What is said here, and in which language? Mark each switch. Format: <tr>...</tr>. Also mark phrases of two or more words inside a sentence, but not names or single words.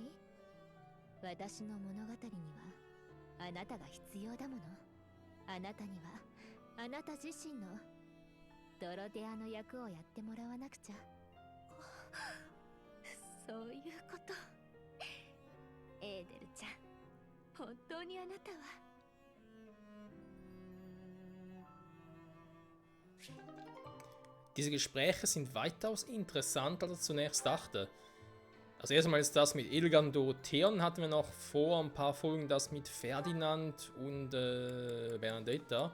<ja>私の物語にはあなたが必要だもの。あなたにはあなた自身のドロテアの役をやってもらわなくちゃ。そういうこと。エーデルちゃん、本当にあなたは。</ja> <de>Diese Gespräche sind weitaus interessanter, als ich zunächst dachte. Also erstmal ist das mit Edelgard und Dorothea, und hatten wir noch vor ein paar Folgen das mit Ferdinand und Bernadetta.</de>